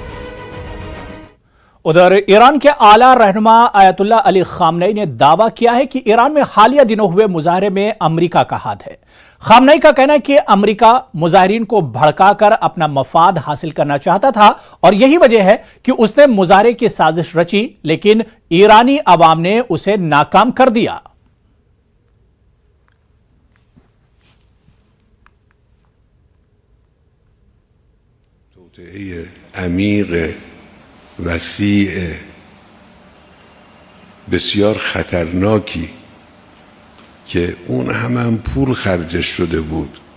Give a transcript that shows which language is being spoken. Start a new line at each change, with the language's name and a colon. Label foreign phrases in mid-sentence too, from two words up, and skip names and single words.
Urdu: ادھر ایران کے اعلیٰ رہنما آیت اللہ علی خامنئی نے دعویٰ کیا ہے کہ ایران میں حالیہ دنوں ہوئے مظاہرے میں امریکہ کا ہاتھ ہے۔ خامنئی کا کہنا ہے کہ امریکہ مظاہرین کو بھڑکا کر اپنا مفاد حاصل کرنا چاہتا تھا اور یہی وجہ ہے کہ اس نے مظاہرے کی سازش رچی، لیکن ایرانی عوام نے اسے ناکام کر دیا۔
Persian: توطئه عمیق وسیع بسیار خطرناکی که اون هم پول خرجش شده بود،